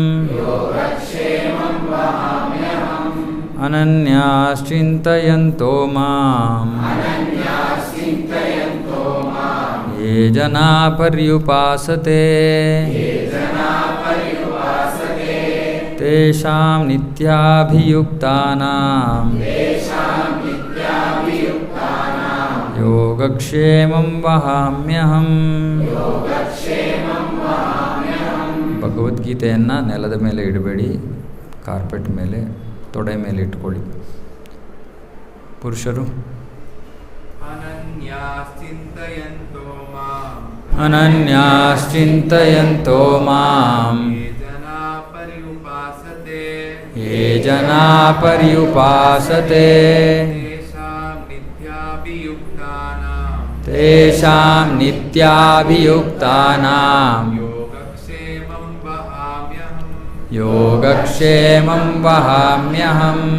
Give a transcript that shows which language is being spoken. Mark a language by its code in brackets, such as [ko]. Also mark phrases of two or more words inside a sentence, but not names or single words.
[sa] ಅನನ್ಯಾಶ್ಚಿಂತಯಂತೋ ಮಾಂ ಯೇ ಜನಾ ಪರ್ಯುಪಾಸತೆ ತೇಷಾಂ ನಿತ್ಯಾಭಿಯುಕ್ತಾನಾಂ ಯೋಗಕ್ಷೇಮಂ ವಹಾಮ್ಯಹಂ. [kn] ಭಗವದ್ಗೀತೆಯನ್ನು ನೆಲದ ಮೇಲೆ ಇಡಬೇಡಿ, ಕಾರ್ಪೆಟ್ ಮೇಲೆ, ತೊಡೆ ಮೇಲೆ ಇಟ್ಕೊಳ್ಳಿ. [sa] ಪುರುಷರು ಅನನ್ಯಾಶ್ಚಿಂತಯಂತೋ ಮಾಂ ಯೇ ಜನಾ ಪರ್ಯುಪಾಸತೆ ತೇಷಾಂ ನಿತ್ಯಾಭಿಯುಕ್ತಾನಾಂ ಯೋಗಕ್ಷೇಮಂ ವಹಾಮ್ಯಹಂ.